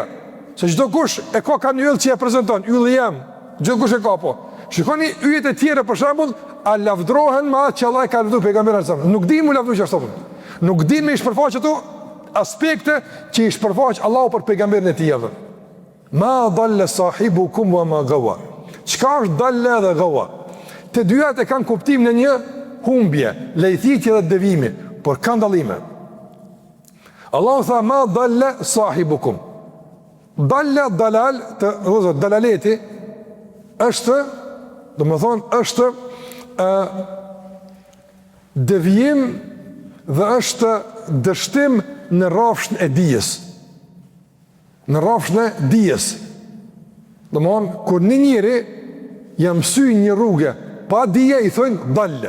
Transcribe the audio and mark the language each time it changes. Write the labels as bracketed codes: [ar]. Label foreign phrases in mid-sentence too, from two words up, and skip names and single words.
[sq] Se çdo kush e ka një yll që e prezenton, ylli jam, çdo kush e ka po. Shikoni yjet e tjera për shembull, a lavdrohen me atë që Allah e ka lavdruar pejgamberin [ar] صلى الله عليه وسلم. [sq] Nuk din mu lavdruar ashtu. Nuk din me i shpërfaq ato aspekte që i shpërfaq Allahu për pejgamberin e tij. [ar] ما ضل صاحبكم وما غوى. [sq] Çka është dalla dhe gawa? Të dyat e kanë kuptim në një humbje, lejthitje dhe devimi, por kanë dallime. Allahu tha [ar] ما ضل صاحبكم. ضل ضلال [sq] të rrezat dalaleti është, do më thonë, është devijim dhe është dështim në rrafshën e dijes. Në rrafshën e dijes. Do më thonë, kur një njëri jam mësy një rrugë, pa dije i thonë dalle.